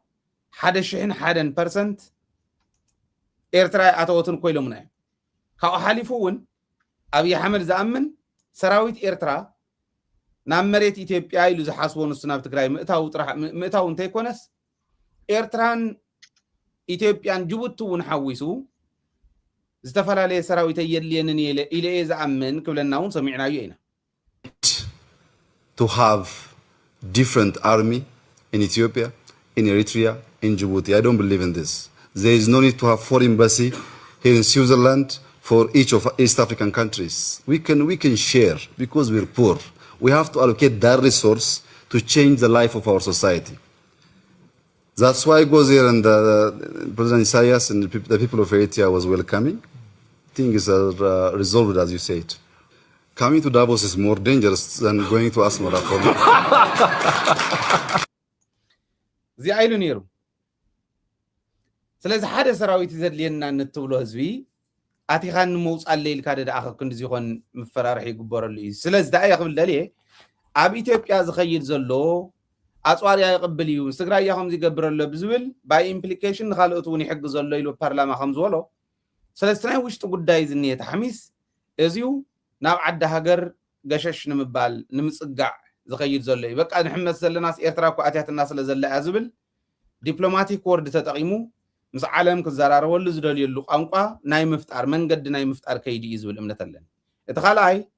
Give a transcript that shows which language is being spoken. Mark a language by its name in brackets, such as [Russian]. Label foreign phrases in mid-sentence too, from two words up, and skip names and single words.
[Tigrinya] 101% ኤርትራ ኣተወትን ኮይሎምና እዮም ካብኡ ሓሊፉ እውን ኣብይ ኣሕመድ ዝኣምን ሰራዊት ኤርትራ ናብ መሬት ኢትዮጵያ ኢሉ ዝሓስቦ ንሱ ናብ ትግራይ ምእታው እንተይኮነስ ኤርትራን ኢትዮጵያን ጅቡቲ እውን ሓዊሱ ዝተፈላለየ ሰራዊት የድልየንን ኢለ ዝኣምን ክብለና እውን ሰሚዕናዩ ኢና [English] to have different army in Ethiopia, in Eritrea, in Djibouti. I don't believe in this. There is no need to have foreign embassy here in Switzerland for each of East African countries. We can share because we're poor. We have to allocate that resource to change the life of our society. That's why I go there and President Isaias and the people of Eritrea was welcoming. Things are resolved as you said. Coming to Davos is more dangerous than going to Asmara for me. زي عيلو نيرو [Tigrinya] ስለዚ ሓደ ሰራዊት ዘድልየና እንትብሎ ህዝቢ ኣቲኻን መውፅ ኣለይል ካደ ደኣኸ ክንዲ ዝኾን መፈራርሒ ይግበረሉ እዩ ስለዚ ዳኣ ይኽብል ደልየ ኣብ ኢትዮጵያ ዝኸይድ ዘሎ ኣፅዋርያ ይቕብል እዩ ትግራይ ከምዚ ይገብረሎ ብዝብል [English] by implication [Tigrinya] ንኻልኦት እውን ይሕግዝ ዘሎ ኢሉ ፓርላማ ከም ዝበሎ ስለዚ ናይ ውሽጢ ጉዳይ ዝኒየ ተሓሚስ እዚዩ ናብ ዓዲ ሃገር ገሸሽ ንምባል ንምፅጋዕ ዝኸይድ ዘሎ እዩ በቃ ንሕመስ ዘለናስ ኤርትራ እኮ ኣትያትና ስለ ዘለያ ዝብል [English] diplomatic word [Tigrinya] ተጠቂሙ ምስ ዓለም ክዘራረበሉ ዝደልየሉ ቋንቋ ናይ ምፍጣር መንገዲ ናይ ምፍጣር ከይዲ እዩ ዝብል እምነት ኣለኒ እቲ ካልኣይ